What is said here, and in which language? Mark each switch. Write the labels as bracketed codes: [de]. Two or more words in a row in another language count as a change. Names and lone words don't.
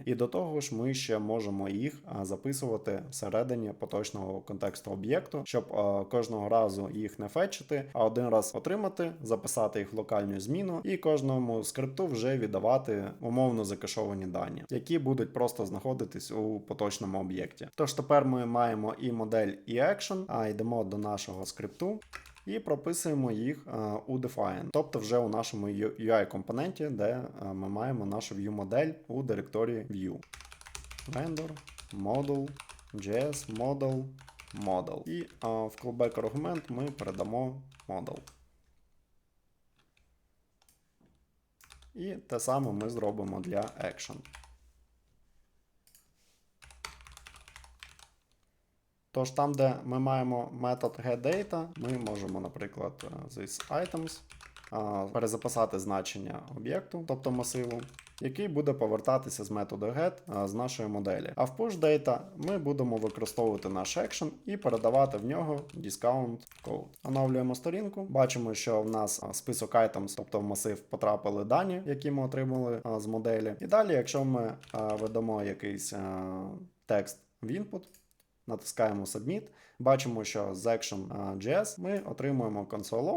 [uk] І до того ж, ми ще можемо їх записувати всередині поточного контексту об'єкту, щоб кожного разу їх не фетчити, а один раз отримати, записати їх в локальну зміну і кожному скрипту вже віддавати умовно закешовані дані, які будуть просто знаходитись у поточному об'єкті. Тож тепер ми маємо і модель, і action, йдемо до нашого скрипту і прописуємо їх у define, тобто вже у нашому UI-компоненті, де ми маємо нашу view-модель у директорії view. [en] Vendor, model, JS, model. [uk] І в callback аргумент ми передамо model. І те саме ми зробимо для action. Тож там, де ми маємо метод getData, ми можемо, наприклад, [en] this items [uk] перезаписати значення об'єкту, тобто масиву, який буде повертатися з методу get з нашої моделі. А в pushData ми будемо використовувати наш action і передавати в нього [en] discount code. [uk] Оновлюємо сторінку, бачимо, що в нас список items, тобто в масив потрапили дані, які ми отримали з моделі. І далі, якщо ми ведемо якийсь текст в input, натискаємо Submit, бачимо, що з Action.js ми отримуємо [en] console log,